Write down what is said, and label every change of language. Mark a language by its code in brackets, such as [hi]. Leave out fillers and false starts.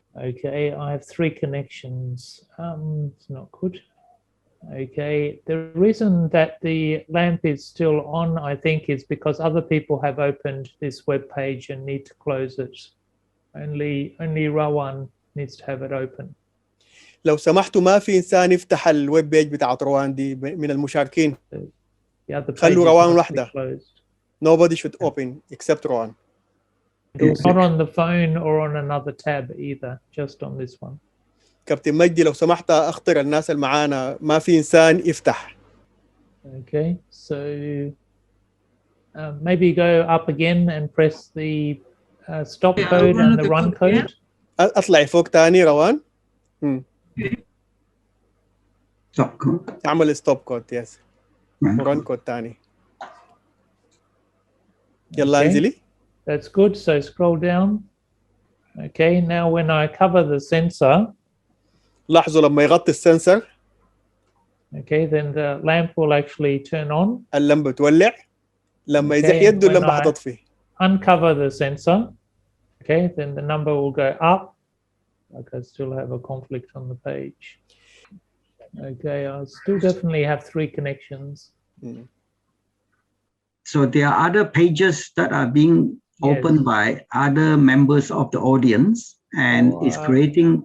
[en] Okay, I have 3 connections. It's not good. Okay, the reason that the lamp is still on, I think, is because other people have opened this web page and need to close it. Only Rawan needs to have it open. [ar] لو سمحتوا ما في إنسان يفتح الويب بيج بتاعت روان دي من المشاركين. خلوا روان واحدة. [en] Nobody should open except Rowan. It's not on the phone or on another tab either, just on this one. [ar] كابتن مجدي لو سمحت اخطر الناس اللي معانا، ما في انسان يفتح. [en] Okay, so maybe go up again and press the stop code and the run code. [ar] اطلعي فوق تاني روان. [en] Stop code. [ar] اعمل ستوب كود يس. ورن كود تاني. يلا انزلي. [en] That's good. So scroll down. Okay, now when I cover the sensor. [ar] لاحظوا لما يغطي السنسر. [en] Okay, then the lamp will actually turn on. [ar] اللمبة تولع. لما يزح يده اللمبة حتطفي. [en] Uncover the sensor. Okay, then the number will go up. Like I still have a conflict on the page. Okay, I still definitely have 3 connections. So there are other pages that are being opened by other members of the audience, and it's creating